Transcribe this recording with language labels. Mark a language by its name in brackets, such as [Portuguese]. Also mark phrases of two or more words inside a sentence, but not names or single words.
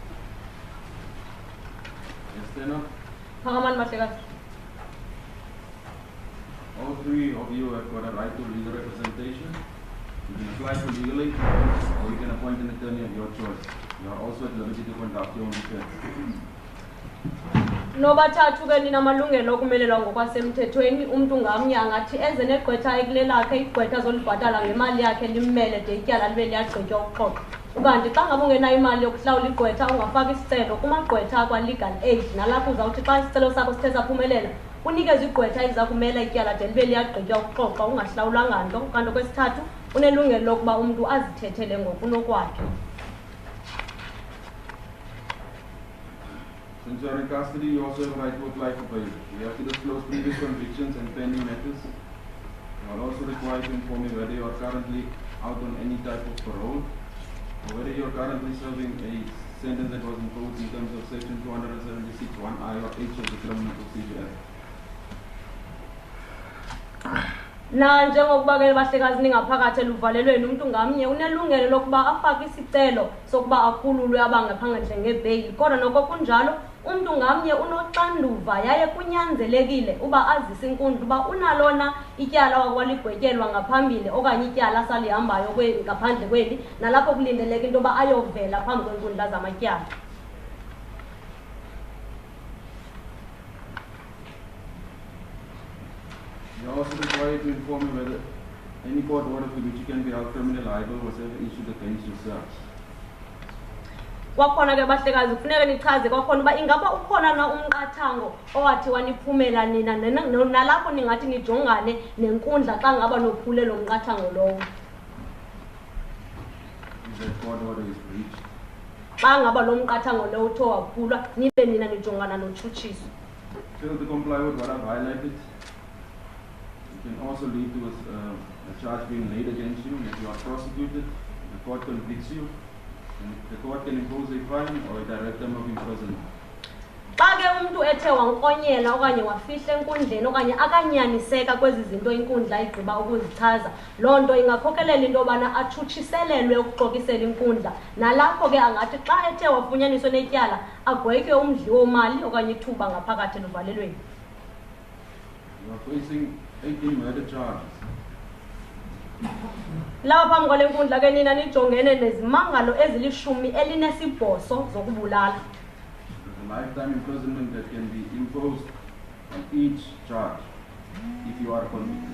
[English] Yes, Tenor. Pangaman Matlegas. All three of you have got a right to legal representation. You can apply for legally, or you can appoint an attorney of your choice. You are also at liberty to conduct your own defense. [Xhosa] Nobathathu ke ninamalungelo okumelelwa ngokwasemthethweni umuntu ngamnye angathi eze negqwetha ekulelakhe igqwetha zolibhatala ngemali yakhe limmele de ityala libe liyagqitywa ukuxoxa. Ukanti xa ngabe ungenayo imali yokuhlawula igqwetha ungafaka isicelo kumagqwetha akwa- [English] legal aid [Xhosa] nalapho uzawuthi xa isicelo sakho sithe saphumelela unikezwe igqwetha eliza kumela ityala de libe liyagqitywa ukuxoxa ungahlawulanga nto. Kanti okwesithathu unelungelo lokuba umntu azithethele ngokunokwakhe. [English] Since you are in custody, you also have a right to apply for bail. You have to disclose previous convictions and pending matters. You are also required to inform me whether you are currently out on any type of parole, or whether you are currently serving a sentence that was imposed in terms of Section 276 1I or H of the Criminal Procedure Act. [Xhosa] Na njengokuba ke bahlekazi ningaphakathi eluvalelweni umuntu ngamnye unelungelo lokuba afake isicelo sokuba akhululwe abangaphandle ngebail. Kodwa noko kunjalo umuntu ngamnye unoxanduva yaye kunyanzelekile uba azise inkundla uba unalona ityala wakwaligwetyelwa ngaphambili okanye ityala salihambayo ngaphandle kweli nalapho kulindeleke into yoba ayovela phambi kwenkundla zamatyala. [English] You are also required to inform me whether any court order for which you can be held criminally liable was ever issued against yourself. [Xhosa] Kwakhona ke bahlekazi kufuneka nichaze kwakhona uba ingaba ukhona na umqathango owathi waniphumela nina nalapho ningathi nijongane nenkundla xa ngaba nophule lo mqathango lowo. [English] If that court order is breached, [Xhosa] Xa ngaba lo mqathango lowo uthe waphulwa nibe nina nijongana notshutshiso. [English] fail to comply with what I've highlighted, it can also lead to a charge being laid against you. If you are prosecuted, the court convicts you, and the court can impose a fine or a direct term of imprisonment. [Xhosa] Xa ke umuntu ethe wankonyela okanye wafihla enkundleni okanye akanyaniseka kwezi zinto inkundla igqiba ukuzichaza, loo nto ingakhokelela into yobana atshutshiselelwe ukuxokisela inkundla. Nalapho ke angathi xa ethe wafunyaniswa netyala agwetywe umdli womali okanye ithuba ngaphakathi eluvalelweni. [English] You are facing 18 murder charges. [Xhosa] Lapha phambi kwale nkundla ke nina nijongene nezimangalo ezili-18 zokubulala. [English] There's a lifetime imprisonment that can be imposed on each charge if you are convicted.